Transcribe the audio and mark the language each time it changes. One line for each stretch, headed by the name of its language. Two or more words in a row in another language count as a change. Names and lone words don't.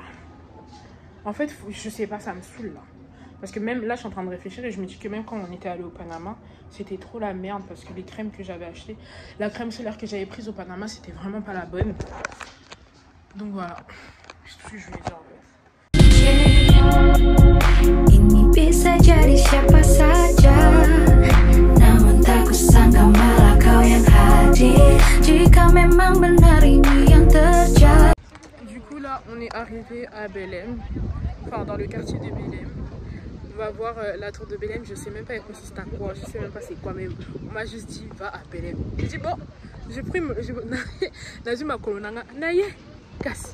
French: En fait, je sais pas, ça me saoule là. Parce que même là, je suis en train de réfléchir et je me dis que même quand on était allé au Panama, c'était trop la merde parce que les crèmes que j'avais achetées, la crème solaire que j'avais prise au Panama, c'était vraiment pas la bonne. Donc voilà. Je vais dire.
Indonesian: Ini bisa jadi siapa saja, namun tak kusangka malah kau yang hadir. Jika memang benar ini yang terjadi.
French: Du coup là, on est arrivé à Belém, enfin dans le quartier de Belém. On va voir la tour de Belém. Je sais même pas elle consiste à quoi, je sais même pas c'est quoi, mais on m'a juste dit va à Belém. J'ai dit bon, j'ai pris ma colonanga, naye, casse.